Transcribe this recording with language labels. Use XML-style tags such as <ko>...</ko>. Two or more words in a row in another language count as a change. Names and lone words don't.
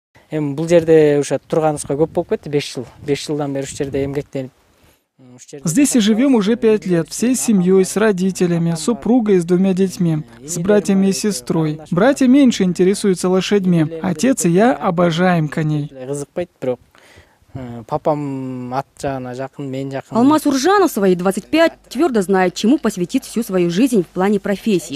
<ky>Эми бул жерде уже турганыбызга көп болуп кетти, 5 жыл. 5 жылдан бери ушу жерде эмгектенип.</ky> <ru>Здесь и живем уже 5 лет, всей семьей, с родителями, супругой и с 2 детьми, с братьями и сестрой. Братья меньше интересуются лошадьми. Отец и я обожаем коней. Алмаз Уржанов в свои 25 твердо знает, чему посвятит всю свою жизнь в плане профессии.</ru>